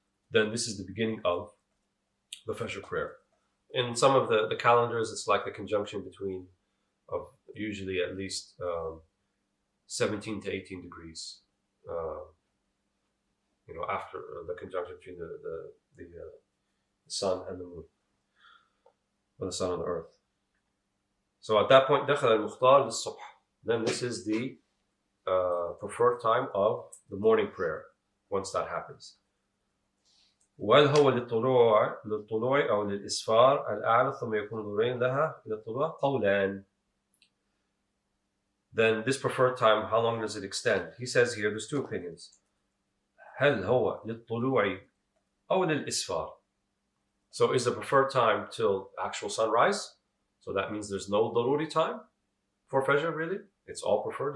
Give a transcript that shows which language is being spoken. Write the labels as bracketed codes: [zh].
[en] Then this is the beginning of the Fajr prayer. In some of the calendars, it's like the conjunction between of usually at least 17 to 18 degrees, after the conjunction between the sun and the moon, or the sun and the earth. So at that point, [ar] دخل المختار للصبح. [en] Then this is the preferred time of the morning prayer, once that happens. [ar] وهل هو للطلوع أو للإسفار الأعلى ثم يكون ظهرين لها إلى الطلوع قولان. [en] Then this preferred time, how long does it extend? He says here, there's 2 opinions. [ar] هل هو للطلوع أو للإسفار? [en] So is the preferred time till actual sunrise? So that means there's no daruri time for Fajr, really? It's all preferred.